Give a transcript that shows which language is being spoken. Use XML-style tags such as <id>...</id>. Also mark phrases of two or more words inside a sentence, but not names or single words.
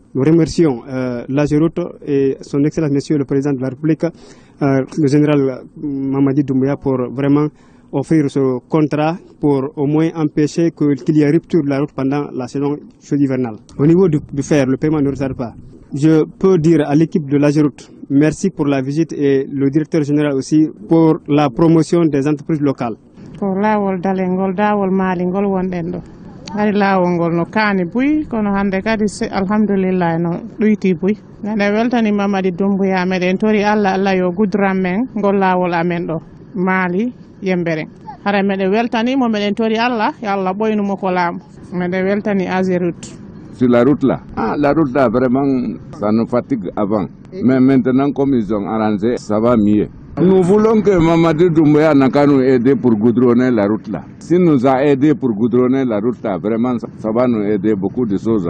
<fr>Nous remercions l'AGEROUTE et son Excellence Monsieur le Président de la République, le général Mamadi Doumbouya, pour vraiment offrir ce contrat pour au moins empêcher qu'il y ait rupture de la route pendant la saison chaude hivernale. Au niveau du fer, le paiement ne retarde pas. Je peux dire à l'équipe de l'AGEROUTE, merci pour la visite et le directeur général aussi pour la promotion des entreprises locales.</fr> <ff>Pour lawol dalengol dawol malingol wonɗen ɗo hari lawol ngol no kaani buy kono hande kadi alhamdulillah no ɗoyti buy nde weltani Mamadi Doumbouya meɗen tori Allah yo gudran men ngol lawol amen ɗo Mali Yemberen hara meɗen weltanimo meɗen tori Allah yo Allah ɓoynumo ko laamu meɗen weltani AGEROUTE.</ff> <fr>Sur la route là, la route là vraiment ça nous fatigue avant, mais maintenant comme ils ont arrangé, ça va mieux. Nous voulons que Mamadi Doumbouya n'a qu'à nous aider pour goudronner la route là. S'il nous a aidé pour goudronner la route là, vraiment ça va nous aider beaucoup de choses.</fr>